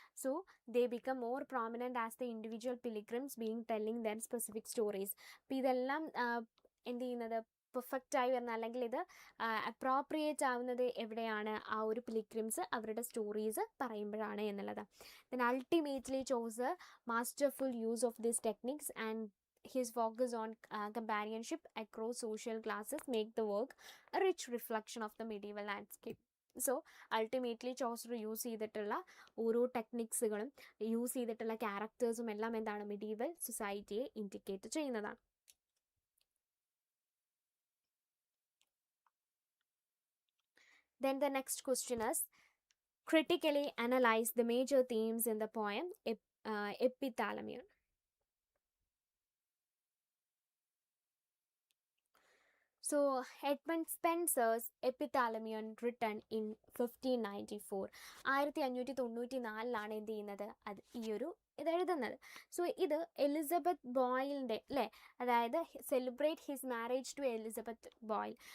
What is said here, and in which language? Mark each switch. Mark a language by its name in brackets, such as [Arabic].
[English] So they become more prominent as the individual pilgrims being telling their specific stories. [Malayalam] അപ്പോൾ ഇതെല്ലാം എന്ത് ചെയ്യുന്നത്, പെർഫെക്റ്റായി വരുന്ന, അല്ലെങ്കിൽ ഇത് അപ്രോപ്രിയേറ്റ് ആവുന്നത് എവിടെയാണ്, ആ ഒരു പിലിഗ്രിംസ് അവരുടെ സ്റ്റോറീസ് പറയുമ്പോഴാണ് എന്നുള്ളത്. [English] Then ultimately Chaucer masterful use of this techniques and his focus on companionship across social classes make the work a rich reflection of the medieval landscape. [Malayalam] So ultimately Chaucer use ചെയ്തിട്ടുള്ള ഓരോ ടെക്നിക്സുകളും use ചെയ്തിട്ടുള്ള ക്യാരക്ടേഴ്സും എല്ലാം എന്താണ് medieval സൊസൈറ്റിയെ indicate ചെയ്യുന്നതാണ്. [English] Then the next question is, critically analyze the major themes in the poem Epithalamion. So Edmund Spenser's Epithalamion, written in 1594, 1594 [Malayalam] എന്ത് ചെയ്യുന്നത് അത് ഈ ഒരു ഇത് എഴുതുന്നത്. സോ ഇത് എലിസബത്ത് ബോയിലിൻ്റെ അല്ലേ, അതായത് [English] Celebrate his marriage to Elizabeth Boyle.